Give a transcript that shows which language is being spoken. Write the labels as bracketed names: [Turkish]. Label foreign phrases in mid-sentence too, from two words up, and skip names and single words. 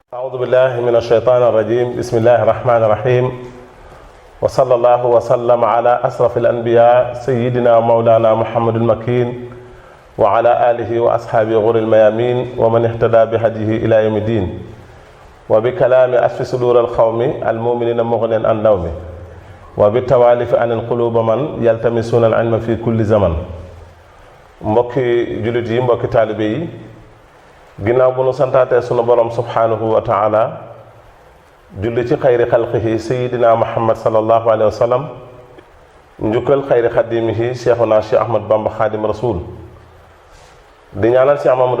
[Arabic] أعوذ بالله من الشيطان الرجيم بسم الله الرحمن الرحيم وصلى الله وسلم على أشرف الأنبياء سيدنا مولانا محمد المكين وعلى آله وأصحابه غر الميامين ومن اهتدى بهديه إلى يوم الدين وبكلام أشفي صدور القوم المؤمنين مغنيا عن نوم وبالتوالف عن القلوب من يلتمسون العلم في كل زمن. [Wolof] mbokki jullit yi mbokki taalibe yi ginnaaw bu nu santaatee sunu borom [Arabic] سبحانه وتعالى [Wolof] julli ci [Arabic] خير خلقه سيدنا محمد صلى الله عليه وسلم [Wolof] njukkal [Arabic] خير خادمه شيخنا [Wolof] cheikh ahmad bamba xaadim rasul di ñaanal cheikh mamadul